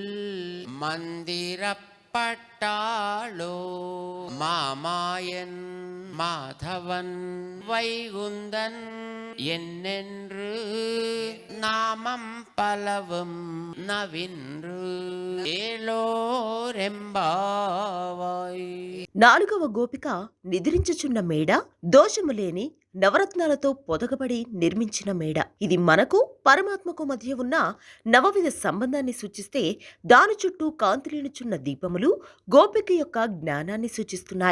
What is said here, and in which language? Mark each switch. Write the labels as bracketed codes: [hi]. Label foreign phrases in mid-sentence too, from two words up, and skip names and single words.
[ta] மந்திரப்பட்டாளோ மாமாயன் மாதவன் வைகுந்தன் என்னென்று நாமம் பலவும் நவின்று ఏలోరెంబావాయ్. [te] 4వ గోపిక నిద్రించుచున్న మేడ దోషము లేని నవరత్నాలతో పొదగబడి నిర్మించిన మేడ. ఇది మనకు పరమాత్మకు మధ్య ఉన్న నవవిధ సంబంధాన్ని సూచిస్తే దాని చుట్టూ కాంతులేనుచున్న దీపములు గోపిక యొక్క జ్ఞానాన్ని సూచిస్తున్నాయి.